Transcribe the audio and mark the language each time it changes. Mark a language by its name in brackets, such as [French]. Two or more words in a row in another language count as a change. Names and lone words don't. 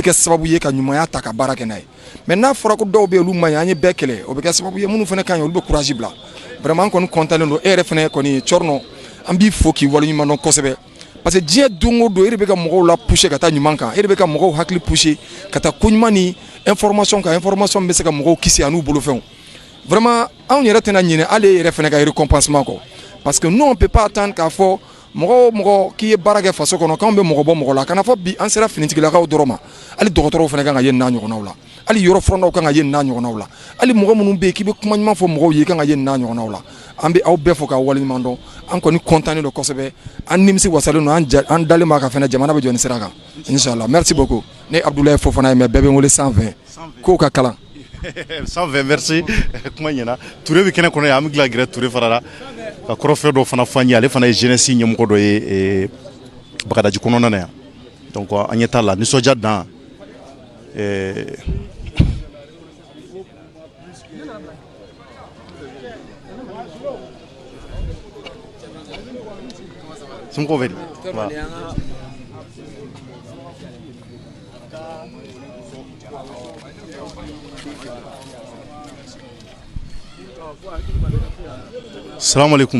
[Bambara] kɛ sababu ye ka ɲumanya ta ka baara kɛ n'a ye mais n'a fɔra ko dɔw bɛ yen olu man ɲi an ye bɛɛ kɛlɛ o bɛ kɛ sababu ye minnu fana ka ɲi olu bɛ courage bila vraiment an kɔni content don e yɛrɛ fana kɔni Cɔrɔnɔ an b'i fo k'i waleɲuman dɔn kosɛbɛ [French] parce que [Bambara] diɲɛ don o don e de bɛ ka mɔgɔw la pousser ka taa ɲuman kan e de bɛ ka mɔgɔw hakili pousser ka taa ko ɲuman ni information kan information bɛ se ka mɔgɔw kisi a n'u bolofɛnw vraiment anw yɛrɛ tɛna ɲinɛ hali e yɛrɛ fana ka récompensement kɔ [French] parce que nous on peut pas attendre [Bambara] k'a fɔ mɔgɔ o mɔgɔ k'i ye baara kɛ faso kɔnɔ k'anw bɛ mɔgɔ bɔ mɔgɔ la kana fɔ bi an sera finitigilakaw dɔrɔn ma hali dɔgɔtɔrɔw fana kan ka ye n'a ɲɔgɔnnaw la hali yɔrɔ furannaw kan ka ye n'a ɲɔgɔnnaw la hali mɔgɔ minnu bɛ yen k'i bɛ kuma ɲuman fɔ mɔgɔw ye kan ka ye n'a ɲɔgɔnnaw la an bɛ aw bɛɛ fɔ k'aw waleɲuman dɔn an kɔni content don kosɛbɛ an nimisi wasalen don an dalen b'a kan fana jamana bɛ jɔ ni sira kan inchallah [French] merci beaucoup [Bambara] ne Abdoulaye Fofana ye mais bɛɛ bɛ n wele 120 k'o ka kalan 120 merci kuma ɲɛna Ture bɛ kɛnɛ kɔnɔ yan an bɛ tila gɛrɛ Ture fara la ka kɔrɔfɛ dɔ fana fɔ an ye ale fana ye jeunesse ɲɛmɔgɔ dɔ ye Bagadaji kɔnɔna na yan donc an ɲɛ t'a la nisɔndiya dan somɔgɔw bɛ di [Arabic] Salam alaikum.